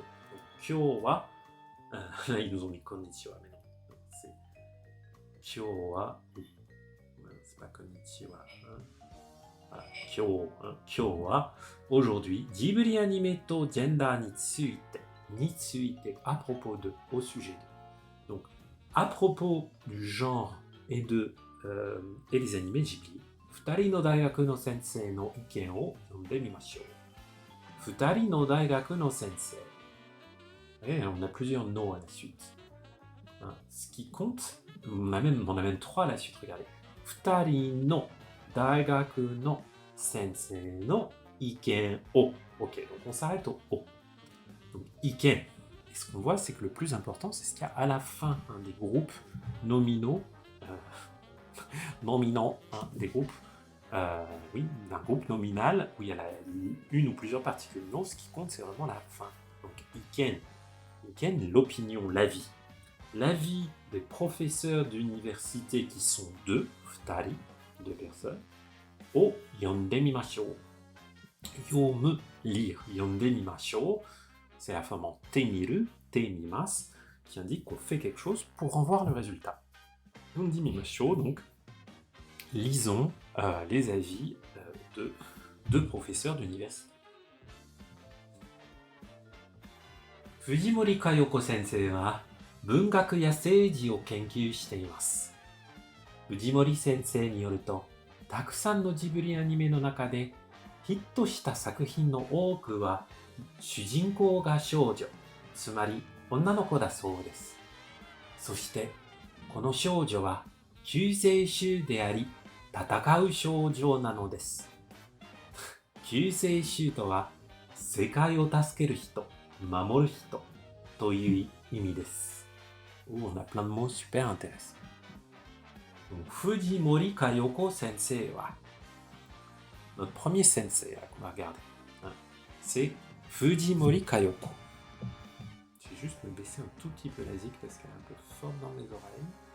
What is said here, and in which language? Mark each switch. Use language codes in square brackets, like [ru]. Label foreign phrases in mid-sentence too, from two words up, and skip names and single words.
[fr] Donc, [ja] 今日は, [fr] là ils nous ont mis konnichiwa, mais non, c'est [ja] 今日は, [fr] c'est pas konnichiwa. Voilà, [ja] 今日は, [fr] aujourd'hui, [ja] ジブリアニメとジェンダーについて, [fr] à propos de, au sujet de. Donc, à propos du genre et des animés Ghibli, [ja] 2人の大学の先生の意見を読んでみましょう。2人の大学の先生。 [fr] Et on a plusieurs no à la suite. Ce qui compte, on a même 3 à la suite, regardez. [ja] 2 人の大学の先生の意見を. [fr] Ok, donc on s'arrête au o. Donc, iken. Et ce qu'on voit, c'est que le plus important, c'est ce qu'il y a à la fin des groupes nominaux. Des groupes. D'un groupe nominal où il y a une ou plusieurs particules. Non, ce qui compte, c'est vraiment la fin. Donc, iken. Iken, l'opinion, l'avis. L'avis des professeurs d'université qui sont deux personnes. [ja] を読んでみましょう。読む, [fr] lire. [ja] 読んでみましょう, [fr] c'est la forme en [ja] てみる、てみます, [fr] qui indique qu'on fait quelque chose pour en voir le résultat. [ja] 読んでみましょう, [fr] donc, lisons les avis de deux professeurs d'université. [ja] 藤森香代子先生は文学や政治を研究しています。藤森先生によると、たくさんのジブリアニメの中でヒットした作品の多くは主人公が少女、つまり女の子だそうです。そしてこの少女は救世主であり、戦う少女なのです。救世主とは世界を助ける人、守る人という意味です。 [fr] On a plein de mots super intéressants. Fujimori Kayoko [ja] 先生は, [fr] notre premier sensei là, qu'on va regarder, c'est Fujimori Kayoko. Je vais juste me baisser un tout petit peu la zik parce qu'elle est un peu forte dans mes oreilles.